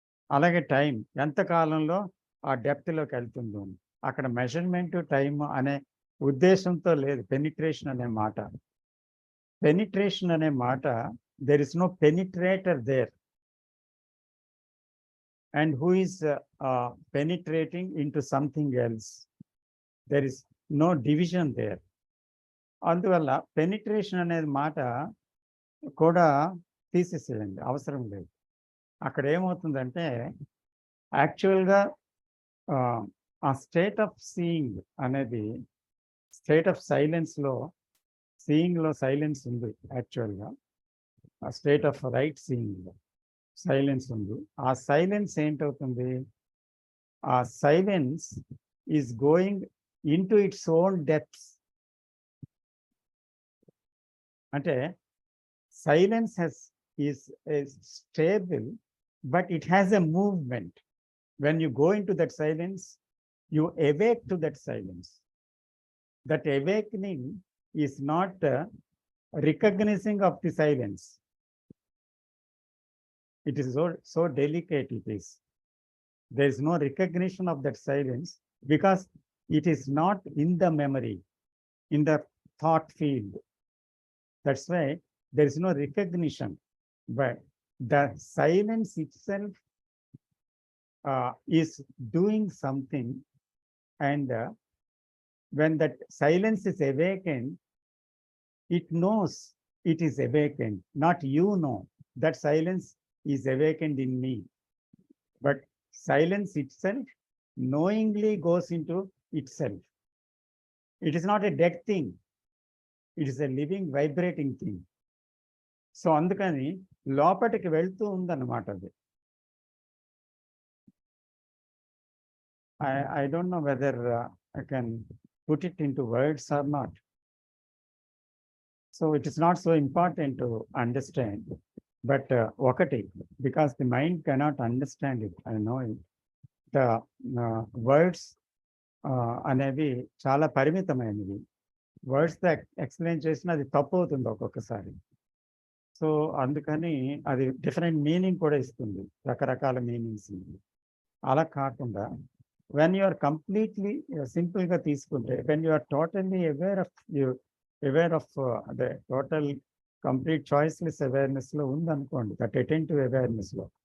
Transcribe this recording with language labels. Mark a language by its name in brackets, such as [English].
[Telugu] అలాగే టైం ఎంత కాలంలో ఆ డెప్త్‌లోకి వెళ్తుందో. అక్కడ మెజర్‌మెంట్, టైమ్ అనే ఉద్దేశంతో లేదు పెనిట్రేషన్ అనే మాట. పెనిట్రేషన్ అనే మాట [English] There is no penetrator there. And who is penetrating into something else. There is no division there. [Telugu] అందువల్ల పెనిట్రేషన్ అనేది మాట కూడా తీసేసేయండి, అవసరం లేదు. అక్కడ ఏమవుతుందంటే యాక్చువల్గా ఆ స్టేట్ ఆఫ్ సీయింగ్ అనేది స్టేట్ ఆఫ్ సైలెన్స్లో, సీయింగ్లో సైలెన్స్ ఉంది. యాక్చువల్గా ఆ స్టేట్ ఆఫ్ రైట్ సీయింగ్లో సైలెన్స్ ఉంది. ఆ సైలెన్స్ ఏంటవుతుంది? [English] ఆ silence is going into its own depths. అంటే silence is stable, but it has a movement. When you go into that silence, you awake to that silence. That awakening is not recognizing of the silence. It is so delicate it is. There is no recognition of that silence because it is not in the memory, in the thought field. That's why there is no recognition. But the silence itself is doing something, and when that silence is awakened, it knows it is awakened. Not you know that silence is awakened in me, but silence itself knowingly goes into itself. It is not a dead thing. It is a living, vibrating thing. [Telugu] So అందుకని లోపటికి వెళ్తూ ఉందన్నమాట అది. [English] I don't know whether I can put it into words or not. So it is not so important to understand. But ఒకటి, because the mind cannot understand it, I know it. The words [Telugu] అనేవి చాలా పరిమితమైనవి. వర్డ్స్తో explain చేసినా అది తప్పు అవుతుంది ఒక్కొక్కసారి. So అందుకని అది డిఫరెంట్ మీనింగ్ కూడా ఇస్తుంది, రకరకాల మీనింగ్స్. అలా కాకుండా వెన్ యు ఆర్ కంప్లీట్లీ సింపుల్గా తీసుకుంటే [English] when you are totally aware of [Telugu] అదే టోటల్ కంప్లీట్ చాయిస్లెస్ అవేర్నెస్లో ఉందనుకోండి, దట్ అటెంటివ్ అవేర్నెస్లో.